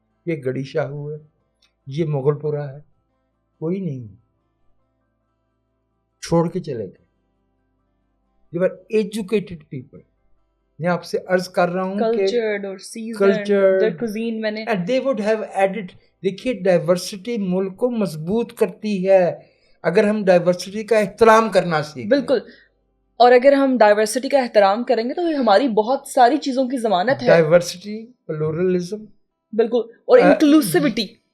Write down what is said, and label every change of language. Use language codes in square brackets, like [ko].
[ur] یہ گڑی شاہو ہے, یہ مغل پورہ ہے, کوئی نہیں, چھوڑ کے چلے گئے. [en] They were educated people. [ur] میں آپ سے عرض کر رہا ہوں [en] cultured اور seasoned, their cuisine [ur] میں نے, [en] and they would have added. [ur] دیکھیے ڈائیورسٹی ملک کو مضبوط کرتی ہے اگر ہم ڈائیورسٹی کا احترام کرنا سیکھیں. بالکل. اور اگر ہم ڈائیورسٹی کا احترام کریں گے تو ہماری بہت ساری چیزوں کی ضمانت ہے. ڈائیورسٹی, پلورلزم, بالکل, اور انکلوسیوٹی,